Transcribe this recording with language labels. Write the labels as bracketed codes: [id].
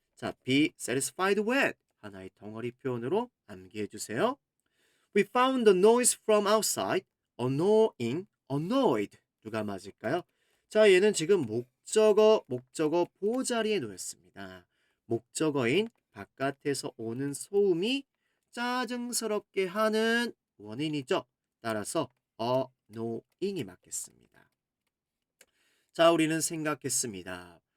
[ko] 자, [en] be satisfied with [ko] 하나의 덩어리 표현으로 암기해 주세요. [en] We found the noise from outside. [ko] annoying, annoyed. 누가 맞을까요? 자, 얘는 지금 목적어 보호 자리에 놓였습니다. 목적어인 바깥에서 오는 소음이 짜증스럽게 하는 원인이죠. 따라서 annoying이 맞겠습니다. 자, 우리는 생각했습니다.